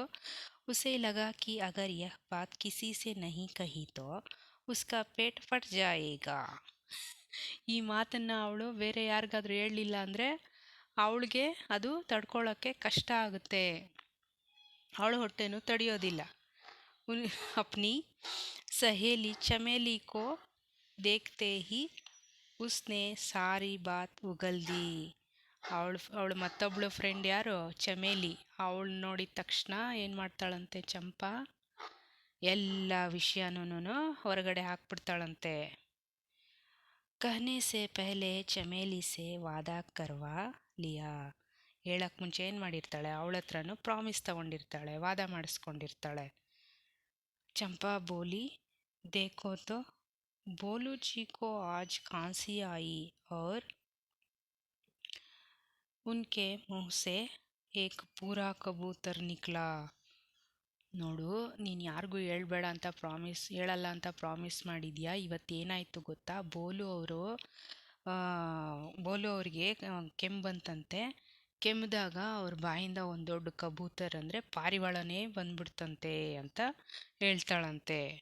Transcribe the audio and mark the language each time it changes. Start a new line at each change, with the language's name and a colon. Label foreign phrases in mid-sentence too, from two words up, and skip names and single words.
Hindi: उसे लगा कि अगर यह बात किसी से नहीं कही तो उसका पेट फट जाएगा.
Kannada: ಈ ಮಾತನ್ನ ಅವಳು ಬೇರೆ ಯಾರಿಗಾದ್ರೂ ಹೇಳಲಿಲ್ಲ ಅಂದರೆ ಅವಳಿಗೆ ಅದು ತಡ್ಕೊಳ್ಳೋಕ್ಕೆ ಕಷ್ಟ ಆಗುತ್ತೆ, ಅವಳು ಹೊಟ್ಟೆನೂ ತಡೆಯೋದಿಲ್ಲ.
Hindi: उन अपनी सहेली चमेली को देखते ही उसने सारी बात उगल दी.
Kannada: ಅವಳು ಮತ್ತೊಬ್ಳು ಫ್ರೆಂಡ್ ಯಾರು, ಚಮೇಲಿ, ಅವಳು ನೋಡಿದ ತಕ್ಷಣ ಏನು ಮಾಡ್ತಾಳಂತೆ ಚಂಪಾ, ಎಲ್ಲ ವಿಷಯನೂ ಹೊರಗಡೆ ಹಾಕ್ಬಿಡ್ತಾಳಂತೆ.
Hindi: कहने से पहले चमेली से वादा करवा लिया,
Kannada: ಹೇಳಕ್ಕೆ ಮುಂಚೆ ಏನು ಮಾಡಿರ್ತಾಳೆ, ಅವಳ ಹತ್ರನೂ ಪ್ರಾಮಿಸ್ ತಗೊಂಡಿರ್ತಾಳೆ, ವಾದ ಮಾಡಿಸ್ಕೊಂಡಿರ್ತಾಳೆ.
Hindi: चंपा बोली, देखो तो बोलू जी को आज खांसी आई और उनके मुंह से एक पूरा कबूतर निकला.
Kannada: ನೋಡು, ನೀನು ಯಾರಿಗೂ ಹೇಳ್ಬೇಡ ಅಂತ ಹೇಳಲ್ಲ ಅಂತ ಪ್ರಾಮಿಸ್ ಮಾಡಿದ್ಯಾ, ಇವತ್ತೇನಾಯಿತು ಗೊತ್ತಾ, ಬೋಲು ಅವ್ರಿಗೆ ಕೆಮ್ಮು ಬಂತಂತೆ. ಕೆಮ್ಮಿದಾಗ ಅವ್ರ ಬಾಯಿಂದ ಒಂದು ದೊಡ್ಡ ಕಬೂತರ್ ಅಂದರೆ ಪಾರಿವಾಳನೇ ಬಂದ್ಬಿಡ್ತಂತೆ ಅಂತ ಹೇಳ್ತಾಳಂತೆ.